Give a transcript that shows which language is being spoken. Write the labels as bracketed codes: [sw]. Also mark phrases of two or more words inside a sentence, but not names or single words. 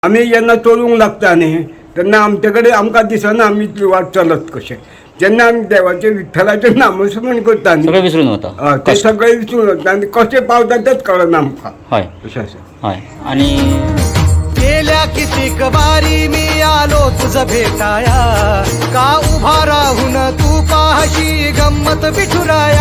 [kok] आम्ही जेन्ना चलूंक लागता न्ही तेन्ना आमचे आमकां दिसना आमी ती वाट चलत कशें. जेन्ना आमी देवाचें विठ्ठलाचें नामस्मरण करता न्ही सगळं विसरून वता. ते सगळें विसरून वता आनी कशें पावता तेच कळना आमकां. हय अशें आसा. हय. [mr] आणि गेल्या कितीक वारी मी आलो तुझ भेटाया, का उभा राहून तू पाहशी गंमत विठुराया.